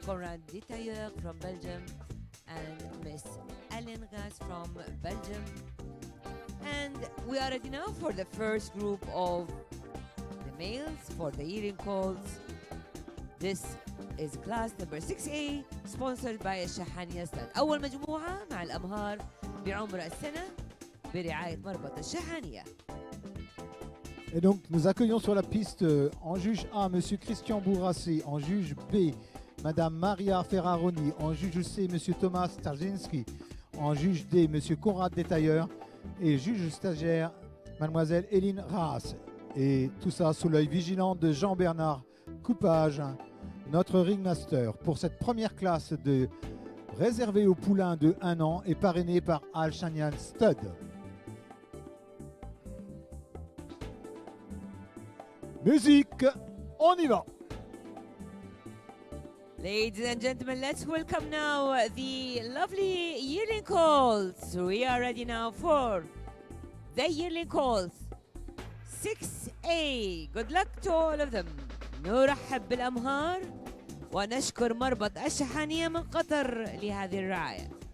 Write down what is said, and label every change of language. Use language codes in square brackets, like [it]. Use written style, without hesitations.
[en] Konrad Detailleur from Belgium, and Miss Ellen Gas from Belgium. And we are ready now for the first group of the males for the yearling calls. This is class number 6A sponsored by الشحانية ستاد. [ar] أول مجموعة مع الأمهار بعمر السنة برعاية مربط الشحانية. [fr] Et donc nous accueillons sur la piste en juge A Monsieur Christian Bourrassé, en juge B Madame Maria Ferraroni, en juge C Monsieur Thomas Tarzinski, en juge D Monsieur Konrad Detailleur et juge stagiaire Mademoiselle Hélène Raas. Et tout ça sous l'œil vigilant de Jean-Bernard Coupage, notre ringmaster, pour cette première classe réservée aux poulains de 1 an et parrainée par Al Shanian Stud. Musique, on y va! [en] Ladies and gentlemen, let's welcome now the lovely yearling calls. We are ready now for the yearling calls. 6A. Good luck to all of them. [ar] نرحب بالأمهار ونشكر مربط الشحانية من قطر لهذه الرعاية.